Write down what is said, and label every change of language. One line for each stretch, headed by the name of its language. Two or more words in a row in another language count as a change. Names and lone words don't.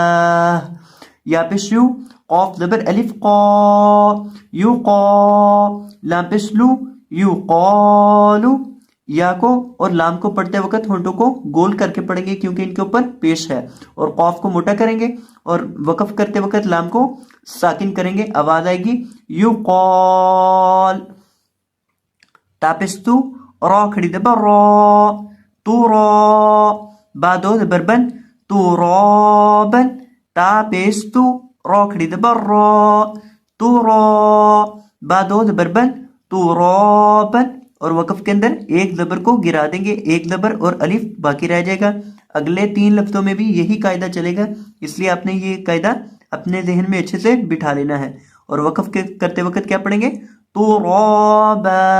Urdu: یا پیش یو، قاف زبر الف قا، یو قا، لام پیش لو، یو قالو۔ یا کو اور لام کو پڑھتے وقت ہونٹوں کو گول کر کے پڑھیں گے کیونکہ ان کے اوپر پیش ہے، اور قاف کو موٹا کریں گے، اور وقف کرتے وقت لام کو ساکن کریں گے، آواز آئے گی یو قال۔ تا پیش تو، را کھڑی زبر را، تو را، با دو زبر بن، تو رابن۔ تا پیش تو، را کھڑی زبر را، تو را، با دو زبر بن، تو رابن۔ اور وقف کے اندر ایک زبر کو گرا دیں گے، ایک زبر اور الف باقی رہ جائے گا۔ اگلے 3 لفظوں میں بھی یہی قاعدہ چلے گا، اس لیے آپ نے یہ قاعدہ اپنے ذہن میں اچھے سے بٹھا لینا ہے۔ اور وقف کرتے وقت کیا پڑھیں گے، ترابا.